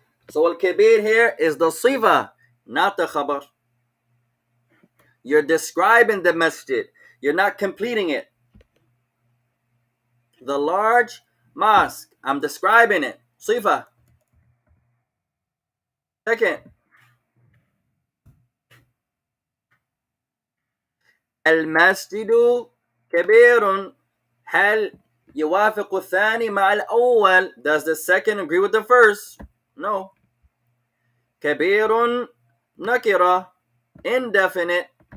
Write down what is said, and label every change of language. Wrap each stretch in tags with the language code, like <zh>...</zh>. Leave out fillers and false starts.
<en>So al-kabir here is the sifa, not the khabar. You're describing the masjid. You're not completing it. The large mosque, I'm describing it. Sifa.</en> <ar>Second, المسجد كبير. هل يوافق الثاني مع الأول?</ar> <en>Does the second agree with the first? No.</en> <ar>كبير نكرة,</ar> <en>indefinite.</en>